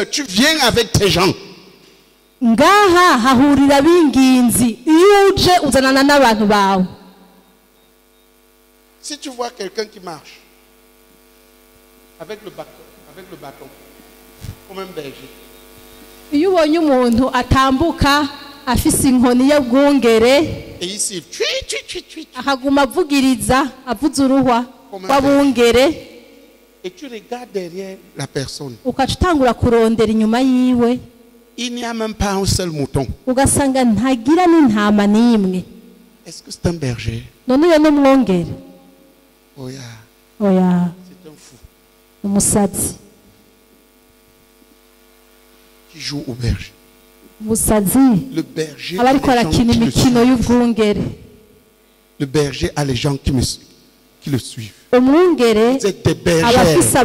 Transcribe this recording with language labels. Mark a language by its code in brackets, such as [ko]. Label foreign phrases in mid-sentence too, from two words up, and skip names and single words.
[fr] Tu viens avec tes gens. Si tu vois quelqu'un qui marche avec le bâton, comme un berger. [rn] Iyo ubonye umuntu atambuka afise inkoni y'ubwungere akaguma avugiriza avuza uruhwa rw'abungere [fr] et tu regardes derrière la personne, [rn] ukaca utangura kurondera inyuma yiwe, [fr] il n'y a même pas un seul mouton. [rn] Ugasanga ntagira n'intama n'imwe. [fr] Est-ce que c'est un berger? [rn] None uyo ni umwungere? Oya. [fr] C'est un fou. [rn] Umusazi. [fr] Qui joue au berger. Le berger le berger a les gens qui le suivent. C'est des bergers.